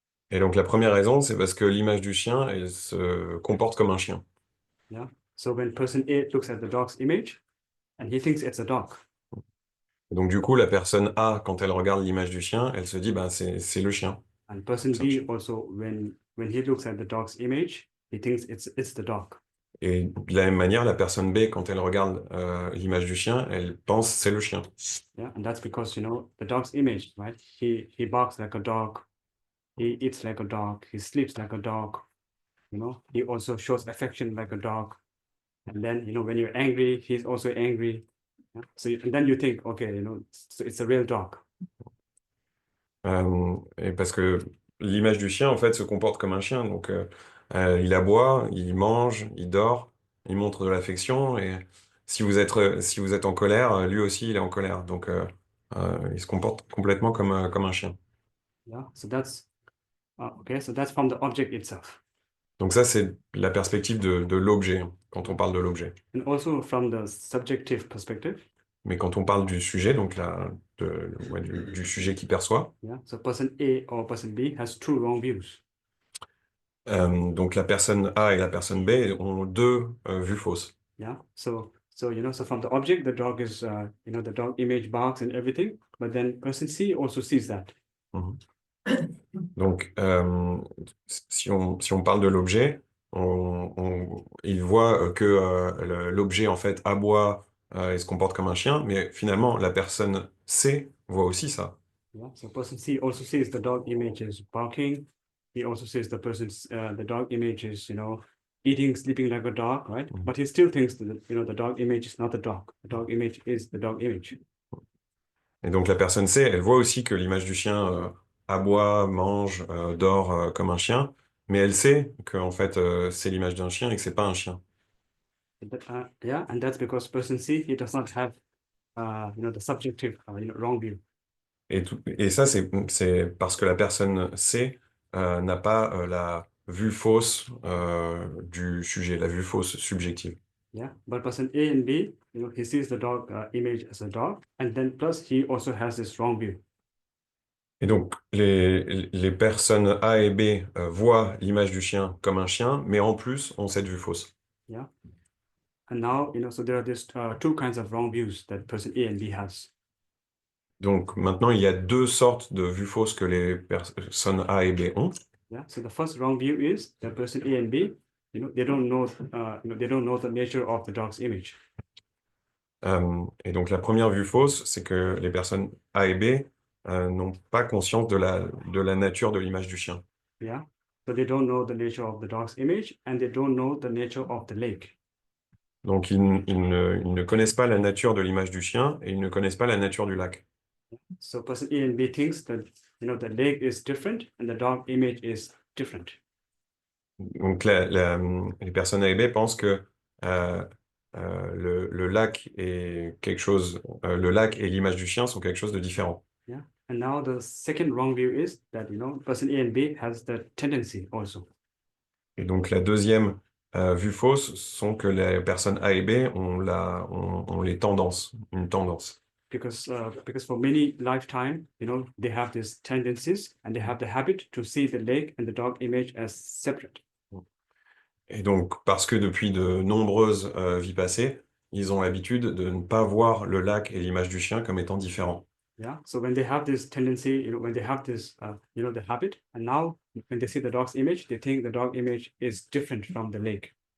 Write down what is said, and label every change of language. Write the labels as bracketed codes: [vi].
[fr] Et donc la première raison, c'est parce que l'image du chien, elle se comporte comme un chien. [en] Yeah. So when person A looks at the dog's image, and he thinks it's a dog. [fr] Et donc du coup, la personne A, quand elle regarde l'image du chien, elle se dit, bah, c'est le chien. [en] And person So- B also, when he looks at the dog's image, he thinks it's the dog. [fr] Et de la même manière, la personne B, quand elle regarde l'image du chien, elle pense c'est le chien. [en] Yeah, and that's because the dog's image, right? He barks like a dog, he eats like a dog, he sleeps like a dog. He also shows affection like a dog. And then when you're angry, he's also angry. Yeah? So and then you think, okay, so it's a real dog. [fr] Et parce que l'image du chien, en fait, se comporte comme un chien. Donc, il aboie, il mange, il dort, il montre de l'affection. Et si vous êtes en colère, lui aussi, il est en colère. Donc, il se comporte complètement comme un chien. [en] Yeah. So that's okay. So that's from the object itself, [fr] Donc ça, c'est la perspective de l'objet, hein, quand on parle de l'objet. [en] and also from the subjective perspective. [fr] Mais quand on parle du sujet, donc du sujet qui perçoit, [en] Yeah. So person A or person B has two wrong views. [fr] donc la personne A et la personne B ont deux vues fausses. [en] Yeah. So from the object, the dog is the dog image barks and everything, but then person C also sees that. Mhm. [fr] Donc, si on parle de l'objet, il voit que l'objet, en fait, aboie et se comporte comme un chien, mais finalement, la personne C voit aussi ça. [en] Yeah. So person C also sees the dog image is barking. He also sees the dog image is eating, sleeping like a dog, right? Mhm. But he still thinks that the dog image is not the dog. The dog image is the dog image. [fr] Et donc, la personne C, elle voit aussi que l'image du chien aboie, mange, dort comme un chien, mais elle sait que, en fait, c'est l'image d'un chien et que c'est pas un chien. [en] Yeah, and that's because person C, he does not have the subjective wrong view. [fr] Et ça, c'est parce que la personne C n'a pas la vue fausse du sujet, la vue fausse subjective. [en] Yeah, but person A and B, he sees the dog image as a dog, and then plus he also has this wrong view. [fr] Et donc, les personnes A et B voient l'image du chien comme un chien, mais en plus ont cette vue fausse. [en] Yeah, and now so there are these two kinds of wrong views that person A and B has. [fr] Donc, maintenant, il y a deux sortes de vues fausses que les personnes A et B ont. [en] Yeah, so the first wrong view is that person A and B, they don't know, they don't know the nature of the dog's image. [fr] Et donc, la première vue fausse, c'est que les personnes A et B n'ont pas conscience de la nature de l'image du chien. [en] Yeah, so they don't know the nature of the dog's image, and they don't know the nature of the lake. [fr] Donc, ils ne connaissent pas la nature de l'image du chien et ils ne connaissent pas la nature du lac. [en] So person A and B thinks that the lake is different and the dog image is different. [fr] Donc, les personnes A et B pensent que le lac est quelque chose, le lac et l'image du chien sont quelque chose de différent. [en] Yeah, and now the second wrong view is that person A and B has the tendency also. [fr] Et donc, la deuxième vue fausse sont que les personnes A et B ont les tendances, une tendance. [en] Because for many lifetime, they have these tendencies and they have the habit to see the lake and the dog image as separate. [fr] Et donc, parce que depuis de nombreuses vies passées, ils ont l'habitude de ne pas voir le lac et l'image du chien comme étant différents. [en] Yeah, so when they have this tendency, when they have this, the habit, and now when they see the dog's image, they think the dog image is different from the lake.